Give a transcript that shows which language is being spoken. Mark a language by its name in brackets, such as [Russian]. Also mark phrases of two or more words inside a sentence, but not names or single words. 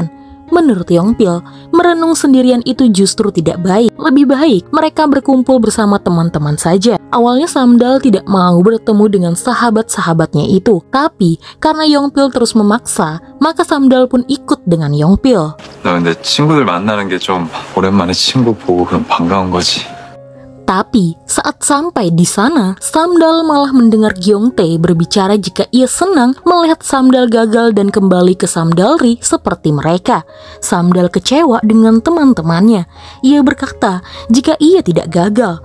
[Indonesian] Menurut Yongpil, merenung sendirian itu justru tidak baik. Lebih baik mereka berkumpul bersama teman-teman saja. Awalnya Samdal tidak mau bertemu dengan sahabat-sahabatnya itu. Tapi karena Yongpil terus memaksa, maka Samdal pun ikut dengan Yongpil. [Korean] 나 근데 친구들 만나는 게 좀 오랜만에 친구 보고 그럼 반가운 거지. [Indonesian] Tapi saat sampai di sana, Samdal malah mendengar Gyeongtae berbicara jika ia senang melihat Samdal gagal dan kembali ke Samdalri seperti mereka. Samdal kecewa dengan teman-temannya. Ia berkata jika ia tidak gagal.